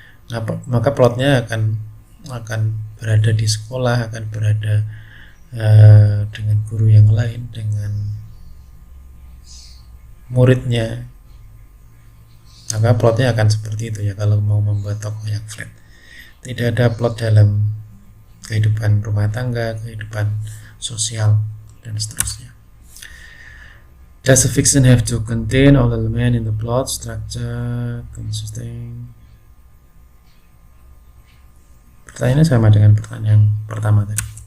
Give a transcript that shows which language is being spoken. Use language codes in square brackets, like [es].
[id] Nah, maka plotnya akan berada di sekolah, akan berada dengan guru yang lain, dengan muridnya. Maka plotnya akan seperti itu ya kalau mau membuat tokoh yang flat. Tidak ada plot dalam kehidupan rumah tangga, kehidupan sosial, dan seterusnya. [en] Does a fiction have to contain all elements in the plot structure consisting? [id] Pertanyaannya sama dengan pertanyaan yang pertama tadi.